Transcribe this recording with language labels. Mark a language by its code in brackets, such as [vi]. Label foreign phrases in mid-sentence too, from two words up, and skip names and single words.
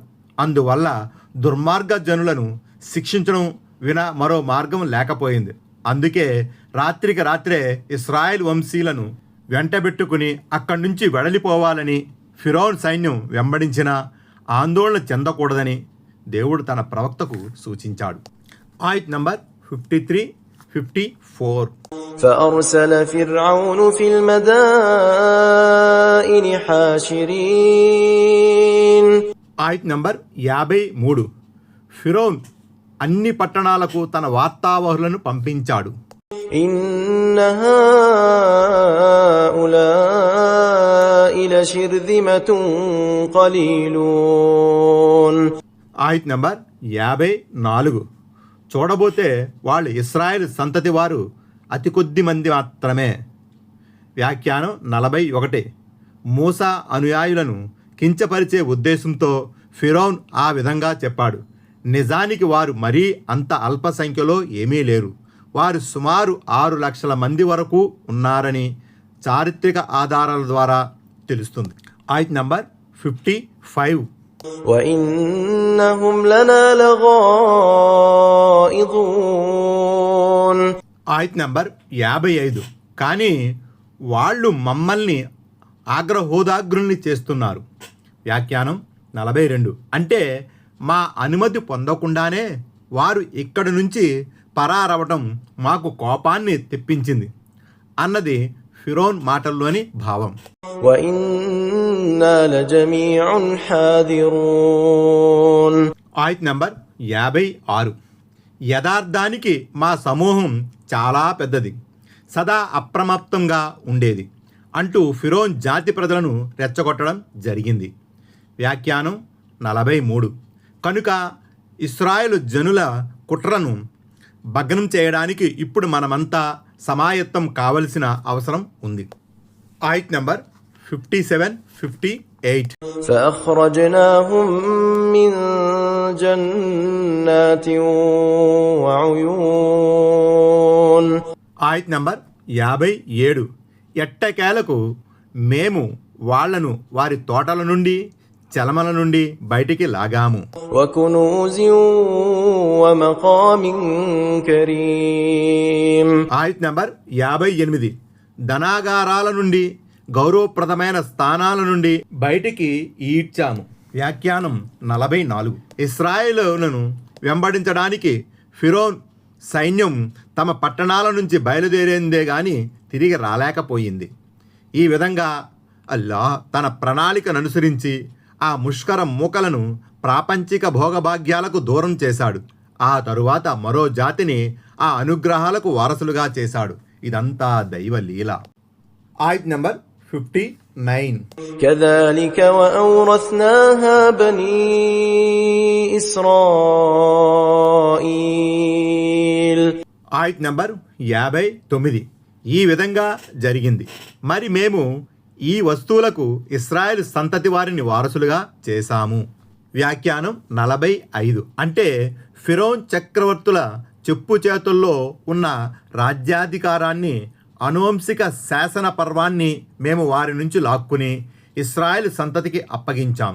[te] అందువల్ల దుర్మార్గ జనులను శిక్షించడం వినా మరో మార్గం లేకపోయింది. అందుకే రాత్రికి రాత్రే ఇస్రాయేల్ వంశీయులను వెంటబెట్టుకుని అక్కడి నుంచి వెడలిపోవాలని ఫిరౌన్ సైన్యం వెంబడించినా ఆందోళన చెందకూడదని దేవుడు తన ప్రవక్తకు సూచించాడు. ఆయత్ నంబర్ 53, 54. [ar] فأرسل فرعون في المدائن حاشرين. [te] ఆయత్ నంబర్ 53. ఫిరౌన్ అన్ని పట్టణాలకు తన వార్తావహులను పంపించాడు. [ar] إن هؤلاء لشرذمة قليلون. [te] ఆయత్ నంబర్ 54. చూడబోతే వాళ్ళు ఇస్రాయేల్ సంతతి వారు అతి కొద్ది మంది మాత్రమే. వ్యాఖ్యానం 41. మూసా అనుయాయులను కించపరిచే ఉద్దేశంతో ఫిరౌన్ ఆ విధంగా చెప్పాడు. నిజానికి వారు మరీ అంత అల్ప సంఖ్యలో ఏమీ లేరు. వారు సుమారు 6 లక్షల మంది వరకు ఉన్నారని చారిత్రక ఆధారాల ద్వారా తెలుస్తుంది. ఆయత్ నంబర్ 55. [ar] وإنهم لنا لغائظون. [te] ఆయత్ నంబర్ 55. కానీ వాళ్ళు మమ్మల్ని ఆగ్రహోదాగ్రుల్ని చేస్తున్నారు. వ్యాఖ్యానం 42. అంటే మా అనుమతి పొందకుండానే వారు ఇక్కడి నుంచి పరారవటం మాకు కోపాన్ని తెప్పించింది అన్నది ఫిరోన్ మాటల్లోని భావం. [ar] وإنا لجميع حاذرون. [te] ఆయత్ నంబర్ 56. యథార్థానికి మా సమూహం చాలా పెద్దది, సదా అప్రమత్తంగా ఉండేది అంటూ ఫిరోన్ జాతి ప్రజలను రెచ్చగొట్టడం జరిగింది. వ్యాఖ్యానం 43. కనుక ఇశ్రాయేలు జనుల కుట్రను భగ్నం చేయడానికి ఇప్పుడు మనమంతా సమాయత్తం కావలసిన అవసరం ఉంది. ఆయత్ నంబర్ 57, 58. [ar] فأخرجناهم من جنات وعيون. [te] ఆయత్ నంబర్ 57. ఎట్టకేలకు మేము వాళ్లను వారి తోటల నుండి చలమల నుండి బయటికి లాగాము. [ar] وكنوز ومقام كريم. [te] ఆయత్ నంబర్ 58. ధనాగారాల నుండి గౌరవప్రదమైన స్థానాల నుండి బయటికి ఈడ్చాము. వ్యాఖ్యానం 44. ఇశ్రాయేలులను వెంబడించడానికి ఫిరోన్ సైన్యం తమ పట్టణాల నుంచి బయలుదేరిందే గాని తిరిగి రాలేకపోయింది. ఈ విధంగా అల్లాహ్ తన ప్రణాళికను అనుసరించి ఆ ముష్కర మూకలను ప్రాపంచిక భోగభాగ్యాలకు దూరం చేశాడు. ఆ తరువాత మరో జాతిని ఆ అనుగ్రహాలకు వారసులుగా చేశాడు. ఇదంతా దైవ లీల. ఆయత్ నంబర్ 59. [ar] كذلك وأورثناها بني إسرائيل. [te] ఆయత్ నంబర్ 59. ఈ విధంగా జరిగింది. మరి మేము ఈ వస్తువులకు ఇశ్రాయేలు సంతతి వారిని వారసులుగా చేశాము. వ్యాఖ్యానం 45. అంటే ఫిరోన్ చక్రవర్తుల చెప్పు చేతుల్లో ఉన్న రాజ్యాధికారాన్ని, అనువంశిక శాసన పర్వాన్ని మేము వారి నుంచి లాక్కుని ఇశ్రాయేలు సంతతికి అప్పగించాము.